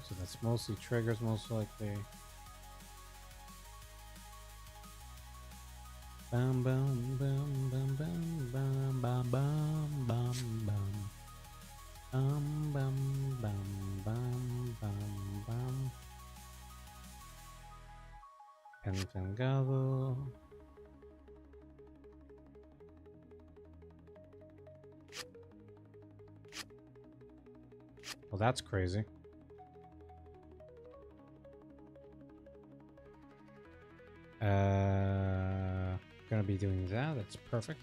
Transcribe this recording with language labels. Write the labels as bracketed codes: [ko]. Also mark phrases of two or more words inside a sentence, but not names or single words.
[en] So that's mostly triggers, most likely. Bam bam bam bam bam bam bam bam bam bam. Bam bam bam bam bam bam. Enfangado. Well, that's crazy. Gonna be doing that. That's perfect.